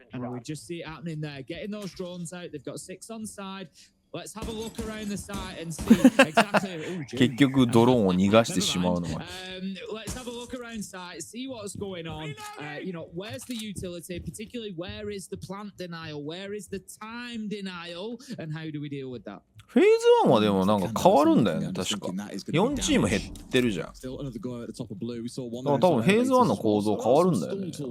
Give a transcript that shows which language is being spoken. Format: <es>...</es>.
<en>We just see it happening there. Getting those drones out. They've got 6 on side. Let's have a look around the site and see exactly.</en> <ja>結局ドローンを逃がしてしまうのは。</ja> <en>Let's have a look around site. See what's going on. Where's the utility? Particularly, where is the plant denial? Where is the time denial? And how do we deal with that?</en> <ja>フェーズ1はでもなんか変わるんだよね、確か。4チーム減ってるじゃん。だから多分フェーズ1の構造変わるんだよね。</ja>